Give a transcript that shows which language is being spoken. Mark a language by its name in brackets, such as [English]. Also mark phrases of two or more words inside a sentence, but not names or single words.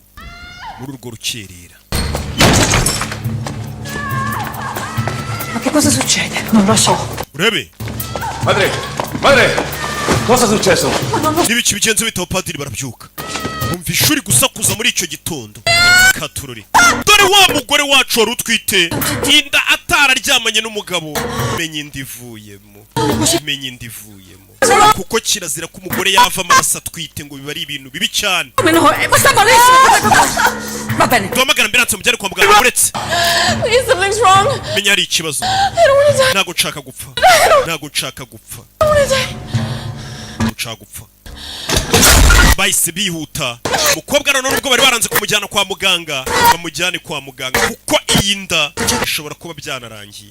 [Kinyarwanda] Muri urwo rukerera. [Italian] Ma che cosa succede? Non lo so. [Kinyarwanda] Urebe. [Italian] Madre, cosa è successo? [Kinyarwanda] N'ibiki bigenze bitaho padiri barabyuka. Bumvisha uri gusakuza muri icyo gitondo. Katururi. Dore wa mugore wacu wari utwite. Inda atararyamanye n'umugabo. Menye indivuyemo. Kuko kirazira ko umugore yava amaraso atwite ngo biba ari ibintu bibi cyane. [Italian] Va bene. [Kinyarwanda] Duhamagara ambilanse mujyane kwa muganga uretse. [English] Please, something's wrong. [Kinyarwanda] Menya hari ikibazo. Ntago nshaka gupfa. Bahise bihuta. Umukobwa none nubwo bari baranze kumujyana kwa muganga, bamujyane kwa muganga kuko iyi nda ishobora kuba byanarangiye.